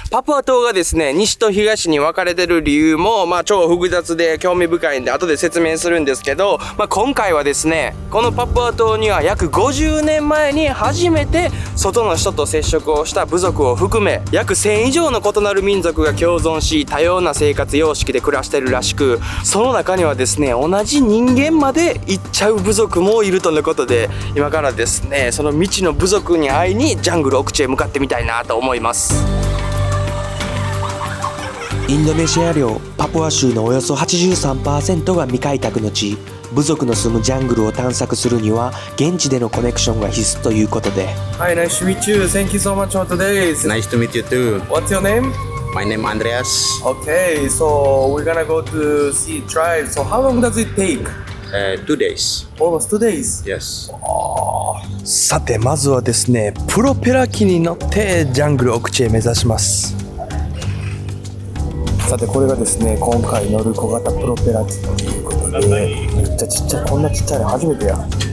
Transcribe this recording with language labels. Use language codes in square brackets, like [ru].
[ja] パプア島がですね、西と東に分かれてる理由も、超複雑で興味深いんで後で説明するんですけど、今回はですね、このパプア島には約50年前に初めて外の人と接触をした部族を含め、約1000以上の異なる民族が共存し、多様な生活様式で暮らしてるらしく、その中にはですね、同じ人間まで行っちゃう部族もいるとのことで、今からですね、その未知の部族に会いにジャングル奥地へ向かってみたいなと思います。インドネシア領パプア州のおよそ 83% が未開拓の地。部族の住むジャングルを探索するには現地でのコネクションが必須ということで。 [en] Hi, nice to meet you. Thank you so much for today. Nice to meet you too. What's your name? My name Andreas. Okay, so we're gonna go to see tribe. So how long does it take? 2 days. Almost 2 days. Yes. [ja] さて、まずはですね、プロペラ機に乗ってジャングル奥地へ目指します。さて、これがですね、今回乗る小型プロペラ機ということで、めっちゃちっちゃい、こんなちっちゃいの初めてや。